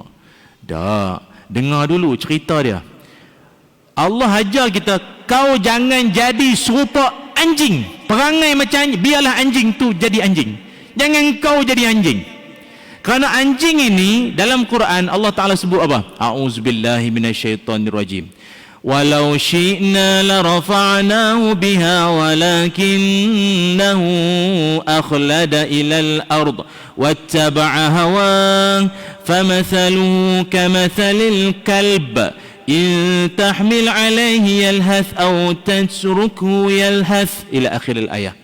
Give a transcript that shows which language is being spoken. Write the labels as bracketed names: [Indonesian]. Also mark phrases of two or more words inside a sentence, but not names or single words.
[Malay] Dak, dengar dulu cerita dia. Allah ajar kita, kau jangan jadi serupa anjing. Perangai macam anjing, biarlah anjing tu jadi anjing. Jangan kau jadi anjing. Kerana anjing ini dalam Quran Allah Taala sebut apa? [Arabic] أعوذ بالله من الشيطان الرجيم. ولو شئنا لرفعناه بها ولكنه أخلد إلى الأرض واتبع هواه فمثله كمثل الكلب إن تحمل عليه يلهث أو تتركه يلهث إلى آخر الآية.